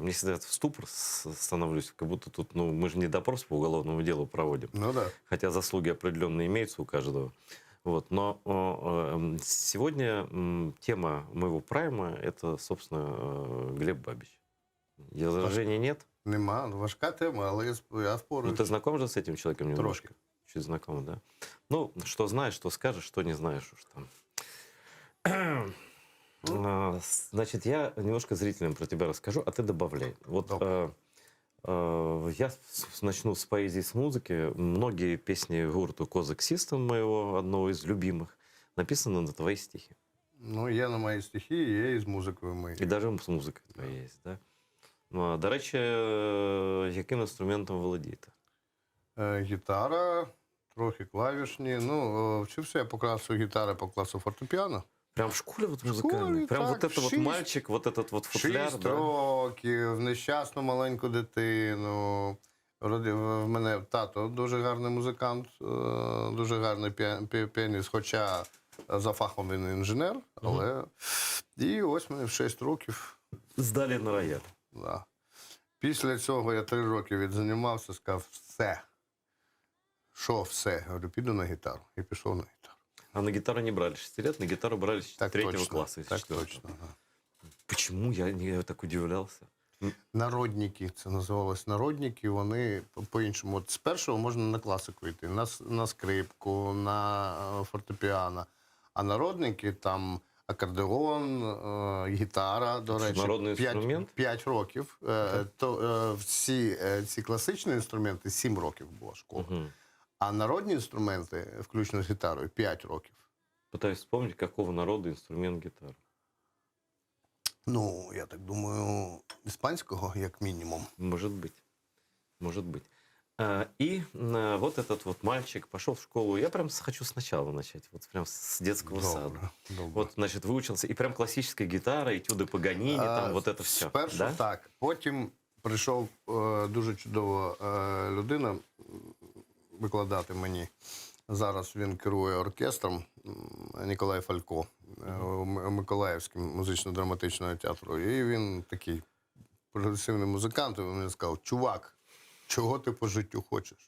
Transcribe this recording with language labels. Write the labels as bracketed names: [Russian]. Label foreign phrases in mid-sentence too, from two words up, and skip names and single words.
[Russian] Мне всегда в ступор становлюсь, как будто тут, ну, мы же не допрос по уголовному делу проводим. Ну да. Хотя заслуги определенно имеются у каждого. Вот. Но сегодня тема моего прайма – это, собственно, Глеб Бабич. Возражений нет? [Ukrainian] Нема. Важка тема, але я впораюсь. [Russian] Ну, ты знаком же с этим человеком немножко? [Ukrainian] Трошки. [Russian] Чуть знаком, да? Ну, что знаешь, что скажешь, что не знаешь уж там. Значит, я немножко зрителям про тебя расскажу, а ты добавляй. Вот я начну с поэзии, с музыки. Многие песни гурту Козак Систем, моего одного из любимых, написаны на твои стихи. [Ukrainian] Ну, є на мої стихи, є і з музикою мої. І навіть з музикою твоєю є, да? Ну, до речі, яким інструментом володієте? Гітара, трохи клавішні. Ну, вчився я по класу гітари, по класу фортепіано. [Russian] Прям в школе вот музыкальной? Прям так, вот это вот мальчик, вот этот вот футляр, 6 да? [Ukrainian] років, нещасну маленьку дитину. В мене тато дуже гарний музикант, дуже гарний піаніст, хоча за фахом він інженер, але... І ось мене в 6 років. Здали на рояль. [Russian] Да. [Ukrainian] Після цього я 3 роки відзанімався, сказав, все. Що все? Говорю, піду на гітару. І пішов на гітару. [Russian] А на гитару не брали 6 лет, на гитару брали с 3-го класса. Так точно. Ага. Почему? Я так удивлялся. [Ukrainian] Народники, це називалось народники, вони по-іншому. От з першого можна на класику йти, на скрипку, на фортепіано. А народники там акордеон, гітара, до речі, народний інструмент? 5 років. То всі ці класичні інструменти 7 років була школа. А народні інструменти, включно з гітарою, 5 років. [Russian] Пытаюсь вспомнить, какого народа инструмент гитара. [Ukrainian] Ну, я так думаю, іспанського, як мінімум. [Russian] Может быть. Может быть. И вот этот вот мальчик пошел в школу. Я прям хочу сначала начать, вот прям с детского сада. [Ukrainian] Добре. [Russian] Вот, значит, выучился. И прям классическая гитара, этюды Паганини, там вот это все. [Ukrainian] Спершу [Russian] да? [Ukrainian] так. Потім прийшов дуже чудова людина викладати мені. Зараз він керує оркестром, Ніколай Фалько, Миколаївським музично-драматичного театру. І він такий прогресивний музикант, і він мені сказав, чувак, чого ти по життю хочеш?